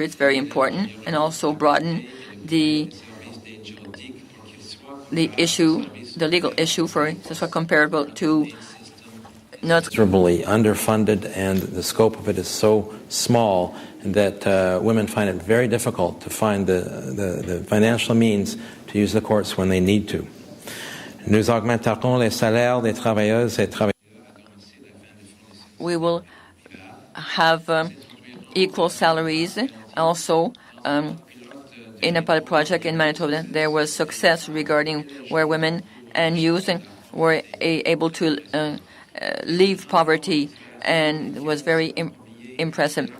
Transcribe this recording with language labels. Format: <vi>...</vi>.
<en>It's very important, and also broaden the legal issue for comparable to not miserably underfunded, and the scope of it is so small that women find it very difficult to find the financial means to use the courts when they need to.</en> <fr>Nous augmenterons les salaires des travailleuses et travailleurs.</fr> <en>We will have equal salaries. Also, in a pilot project in Manitoba, there was success regarding where women and youth were able to leave poverty, and was very impressive.</en>